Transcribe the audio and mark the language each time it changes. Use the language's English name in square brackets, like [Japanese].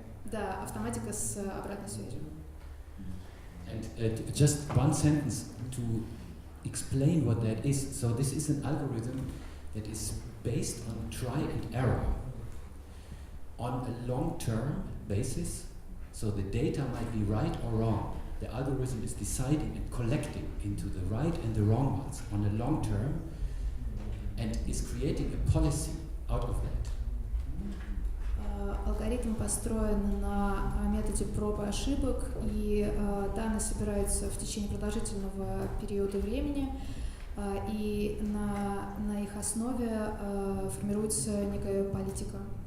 [Russian] Да, автоматика с обратной связью. [English] And just one sentence to explain what that is. So this is an algorithm that is based on try and error on a long-term basis. So the data might be right or wrong. The algorithm is deciding and collecting into the right and the wrong ones on a long term and is creating a policy out of that. [Russian] Алгоритм построен на методе проб и ошибок, и данные собираются в течение продолжительного периода времени, и на их основе формируется некая политика.